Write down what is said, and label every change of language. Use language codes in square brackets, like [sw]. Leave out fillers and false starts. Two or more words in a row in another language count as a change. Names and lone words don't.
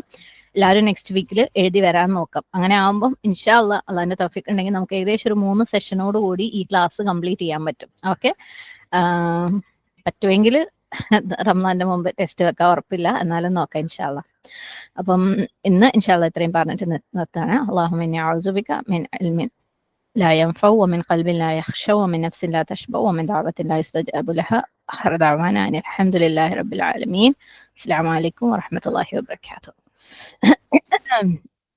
[ml] എല്ലാവരും [en] next week [ml] എഴുതി വരാൻ നോക്കാം. അങ്ങനെ ആകുമ്പോൾ ഇൻഷാല്ല അള്ളാന്റെ തൗഫീഖ് ഉണ്ടെങ്കിൽ നമുക്ക് ഏകദേശം ഒരു 3 സെഷനോട് കൂടി ഈ ക്ലാസ് കംപ്ലീറ്റ് ചെയ്യാൻ പറ്റും. ഓക്കെ, പറ്റുമെങ്കിൽ റംസാന്റെ മുമ്പ് ടെസ്റ്റ് വെക്കാൻ ഉറപ്പില്ല, എന്നാലും നോക്കാം ഇൻഷാല്ല. അപ്പം ഇന്ന് ഇൻഷാല്ല ഇത്രയും പറഞ്ഞിട്ട് നിർത്താണ്. [ar] اللهم إني أعوذ بك من علم لا ينفع ومن قلب لا يخشى ومن نفس لا تشبع ومن دعوة لا يستجاب لها. آخر دعوانا أن الحمد لله رب العالمين. السلام عليكم ورحمة الله وبركاته.